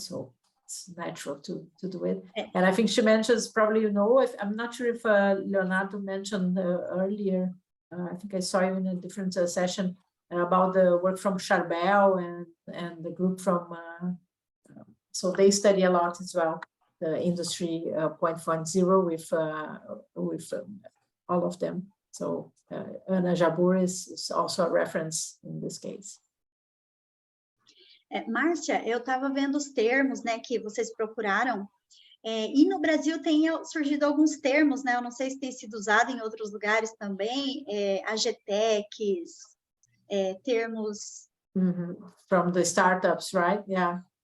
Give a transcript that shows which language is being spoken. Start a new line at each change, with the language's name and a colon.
English: So it's natural to do it. And I think she mentions, probably, you know, I'm not sure if Leonardo mentioned earlier, I think I saw you in a different session about the work from Charbel and the group from, so they study a lot as well, the Industry 0.0 with all of them. So Ana Jabor is also a reference in this case.
Portuguese: Márcia, eu estava vendo os termos, né, que vocês procuraram, e no Brasil tem surgido alguns termos, né, eu não sei se tem sido usado em outros lugares também, AGTECs, termos...
English: From the startups, right? Yeah.